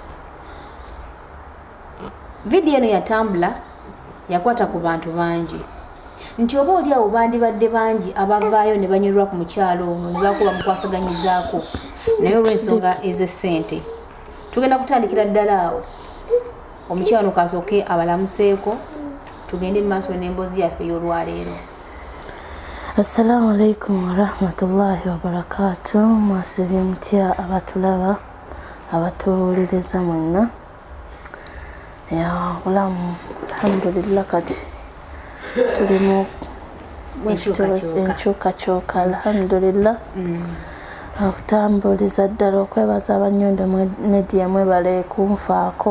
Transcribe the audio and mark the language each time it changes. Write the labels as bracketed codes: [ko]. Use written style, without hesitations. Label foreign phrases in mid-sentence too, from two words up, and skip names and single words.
[lg] Vidiyo eno yatambula yakwata ku bantu bangi nti oba oli awo bandibadde bangi abavaayo ne banywerwa ku mukyalo ono ne bakuba mukwasaganyizaako naye olw'ensonga ez'essente tugenda kutandikira ddala awo omukyalo kasooke abalamuseeko tugende mu maaso n'emboozi yaffe ey'olwaleero. [ar] السلام عليكم ورحمة الله وبركاته. [lg] Mwasibye mutya abatulaba abatuwuliriza mwenna. Ya bulamu alhamdulillah kati tuli mu enkyukakyuka alhamdulillah. Okutambuliza ddala okwebaza abanyondo media mwebale kunfaako.